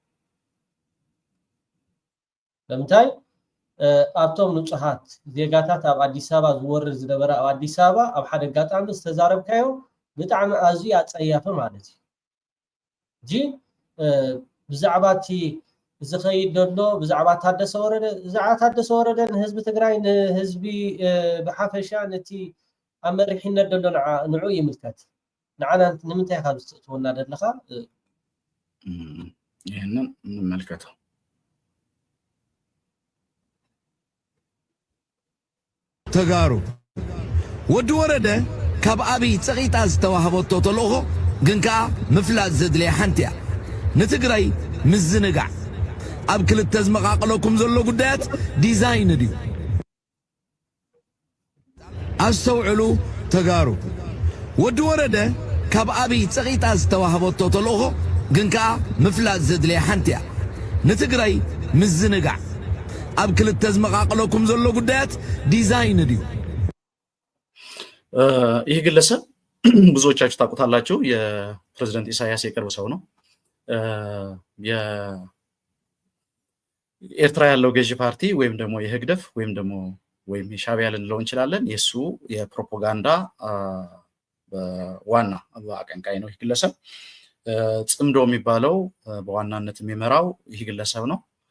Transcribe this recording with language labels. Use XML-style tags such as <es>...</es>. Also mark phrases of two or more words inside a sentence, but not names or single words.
<ti>ለምንታይ ኣብቶም ንጹሃት ዜጋታት ኣብ ኣዲስ ኣበባ ዝወርድ ዝነበረ ኣብ ኣዲስ ኣበባ ኣብ ሓደ ኣጋጣሚ ዝተዛረብካዮ ብጣዕሚ ኣዝዩ ኣጸያፍ ማለት እዩ ጂ ብዛዕባ እቲ ዝኸይድ ዘሎ ብዛዕባ ታደሰ ወረደ ንህዝቢ ትግራይ ንህዝቢ ብሓፈሻ ነቲ ኣብ መሪሕነት ዘሎ ንዑ ይምልከት ንዓና ንምንታይ ካብ ዝትእትወና ደለኻ</ti> <am>ይህንን እንመልከተው</am> <ti>ተጋሩ ወዲ ወረደ ካብ ኣብይ ፀቂጣ ዝተዋህበቶ ተልእኾ ግን ከዓ ምፍላጥ ዘድልያ ሓንቲ እያ ንትግራይ ምዝንጋዕ ኣብ ክልተ ዝመቃቀለኩም ዘሎ ጉዳያት ዲዛይን ድዩ ኣስተውዕሉ ተጋሩ ወዲ ወረደ ካብ ኣብይ ፀቂጣ ዝተዋህበቶ ተልእኾ ግን ከዓ ምፍላጥ ዘድልያ ሓንቲ እያ ንትግራይ ምዝንጋዕ ኣብ ክልተ ዝመቃቀለኩም ዘሎ ጉዳያት ዲዛይን ድዩ</ti> <am>ይህ ግለሰብ ብዙዎቻችሁ ታውቁታላችሁ የፕሬዝዳንት ኢሳያስ የቅርብ ሰው ነው የኤርትራ ያለው ገዢ ፓርቲ ወይም ደግሞ የህግደፍ ወይም የሻዕቢያ ልንለው እንችላለን የሱ የፕሮፓጋንዳ ዋና አቀንቃኝ ነው ይህ ግለሰብ ጽምዶ የሚባለው በዋናነት የሚመራው ይህ ግለሰብ ነው</am>